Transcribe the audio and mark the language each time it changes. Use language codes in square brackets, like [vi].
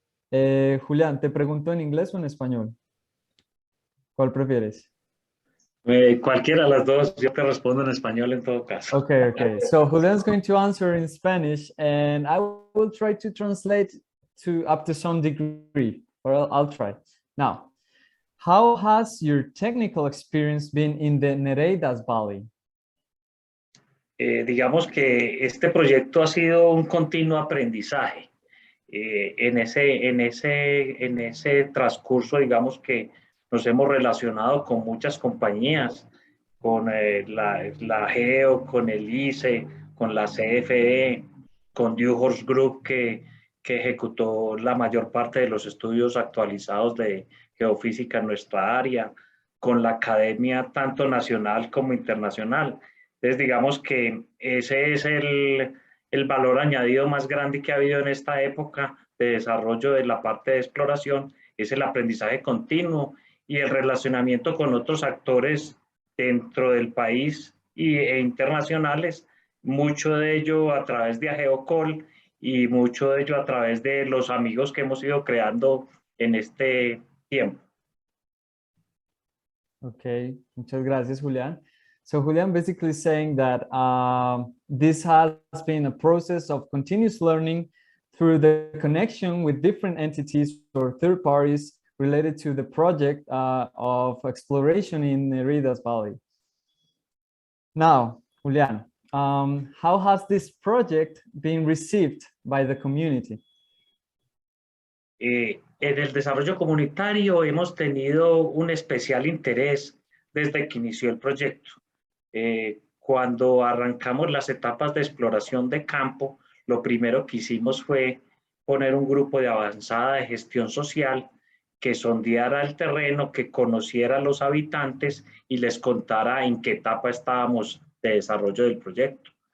[es] Julián, ¿te pregunto en inglés o en español? ¿Cuál prefieres? Cualquiera de las dos, yo te respondo en español en todo caso. [en] Okay, okay. So Julian's going to answer in Spanish, and I will try to translate up to some degree, or I'll try. Now, how has your technical experience been in the Nereidas Valley? [es] Digamos que este proyecto ha sido un continuo aprendizaje. En ese transcurso, digamos que nos hemos relacionado con muchas compañías, con la Geo, con el ICE, con la CFE, con Dewhurst Group, que ejecutó la mayor parte de los estudios actualizados de geofísica en nuestra área, con la academia tanto nacional como internacional. Entonces, digamos que ese es el valor añadido más grande que ha habido en esta época de desarrollo de la parte de exploración, es el aprendizaje continuo y el relacionamiento con otros actores dentro del país e internacionales, mucho de ello a través de AGEOCOL y mucho de ello a través de los amigos que hemos ido creando en este tiempo. Okay, muchas gracias, Julián. [en] So Julián basically saying that this has been a process of continuous learning through the connection with different entities or third parties related to the project of exploration in Nereidas Valley. Now, Julián, how has this project been received by the community? [es] En el desarrollo comunitario hemos tenido un especial interés desde que inició el proyecto. Cuando arrancamos las etapas de exploración de campo, lo primero que hicimos fue poner un grupo de avanzada de gestión social que sondeara el terreno, que conociera a los habitantes y les contara en qué etapa estábamos de desarrollo del proyecto.